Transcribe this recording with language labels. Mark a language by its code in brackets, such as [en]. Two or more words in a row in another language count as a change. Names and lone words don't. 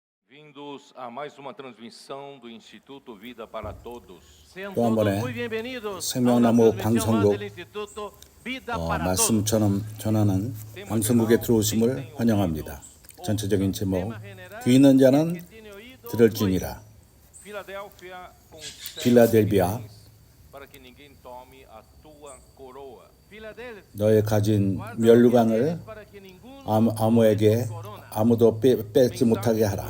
[pt] Bem-vindos a mais uma transmissão do Instituto Vida para Todos. [ko] 또 한 번에 생명나무 방송국 말씀 전하는 방송국에 들어오심을 환영합니다. 전체적인 제목, 귀 있는 자는 들을지니라. 필라델비아, 너의 가진 면류관을 아무에게 아무도 뺏지 못하게 하라.